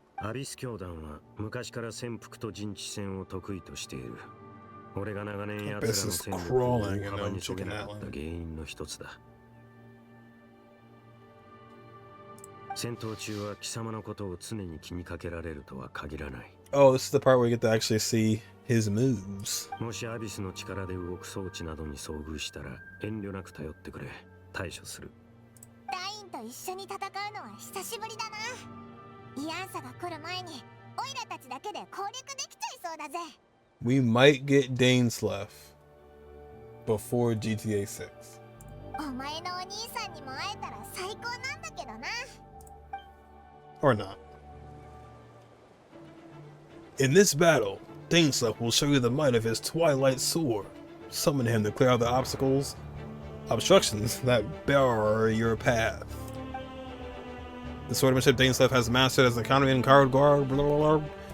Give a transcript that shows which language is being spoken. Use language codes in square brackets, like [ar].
[ja] アビス教団は昔から潜伏と陣地戦を得意としている。俺が長年奴らの戦力を大幅にそげなかった原因の一つだ。戦闘中は貴様のことを常に気にかけられるとは限らない。 [en] Oh, this is the part where you get to actually see his moves. [ja] もしアビスの力で動く装置などに遭遇したら遠慮なく頼ってくれ。対処する。隊員と一緒に戦うのは久しぶりだな。イアンサが来る前にオイラたちだけで攻略できちゃいそうだぜ。 [en] We might get Dainsleif before GTA 6. [ja] お前のお兄さんにも会えたら最高なんだけどな。 [en] Or not. In this battle, Dainsleif will show you the might of his Twilight Sword. Summon him to clear out the obstructions that bar your path. The swordsmanship Dainsleif has mastered as an economy and card guard. Blah, blah, blah.